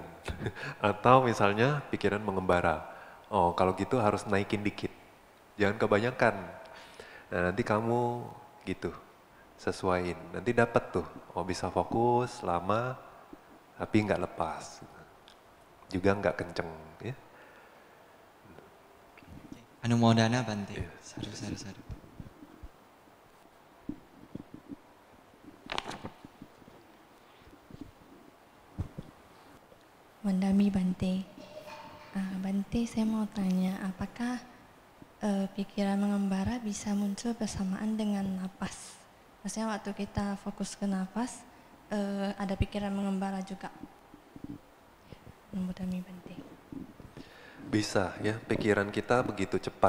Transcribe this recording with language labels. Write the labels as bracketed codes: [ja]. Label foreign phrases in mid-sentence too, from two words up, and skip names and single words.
[id] Atau misalnya pikiran mengembara. Oh kalau gitu harus naikin dikit, jangan kebanyakan. Nah nanti kamu gitu, sesuaiin. Nanti dapat tuh, oh bisa fokus lama, tapi nggak lepas. Juga nggak kenceng. Ya. [pi] Anumodana Bante. Sadu, sadu, sadu. Wandami Bante. [id] Bante, saya mau tanya, apakah pikiran mengembara bisa muncul bersamaan dengan napas? Maksudnya waktu kita fokus ke napas, ada pikiran mengembara juga. [pi] Wandami Bante. [id] Bisa ya, pikiran kita begitu cepat.